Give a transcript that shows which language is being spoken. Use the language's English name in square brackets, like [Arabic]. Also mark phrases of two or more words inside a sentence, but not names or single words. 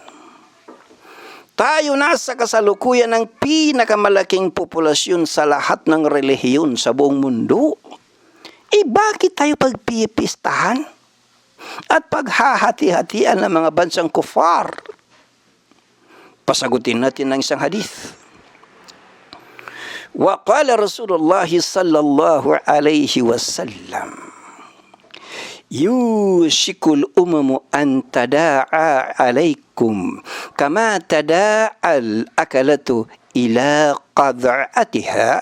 [Filipino] Tayo na sa kasalukuyan ng pinakamalaking populasyon sa lahat ng relihiyon sa buong mundo. Bakit tayo pagpipistahan at paghahati-hatian ng mga bansang kufar? Pasagutin natin ng isang hadith. [Arabic] وقال رسول الله صلى الله عليه وسلم يوشك الأمم أن تداعى عليكم كما تداعى الأكلة إلى قصعتها.